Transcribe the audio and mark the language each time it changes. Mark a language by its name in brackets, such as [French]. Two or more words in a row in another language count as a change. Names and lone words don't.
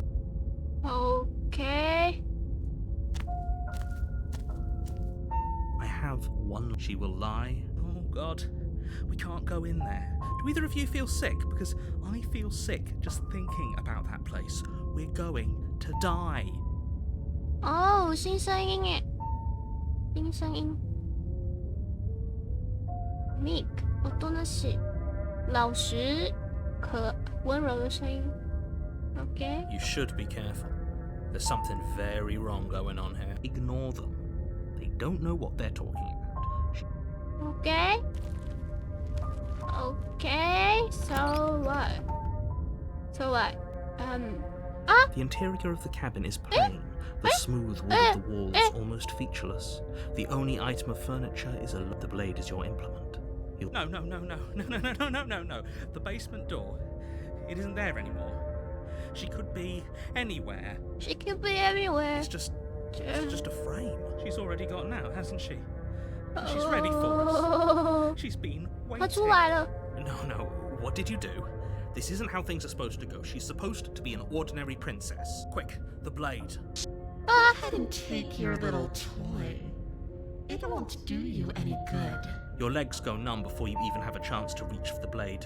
[English] Okay. I have one. She will lie. Oh, God. We can't go in there. Do either of you feel sick? Because I feel sick just thinking about that place. We're going to die. [Chinese] 哦，新声音耶，新声音。Meek， [Japanese] おとなしい， [Chinese] 老实，温柔的声音。Okay. [English] You should be careful. There's something very wrong going on here. Ignore them. They don't know what they're talking about. Okay. Okay. So what? So what? The interior of the cabin is plain. The smooth wood of the walls almost featureless. The only item of furniture is the blade is your implement. No. The basement door. It isn't there anymore. She could be anywhere. She could be everywhere. It's just a frame. She's already gone now, hasn't she? She's ready for us. She's been [Chinese] 她出 [English] waiting. [Chinese] 来了。 [English] No. What did you do? This isn't how things are supposed to go. She's supposed to be an ordinary princess. Quick, the blade. Go ahead and take your little toy. It won't do you any good. Your legs go numb before you even have a chance to reach for the blade.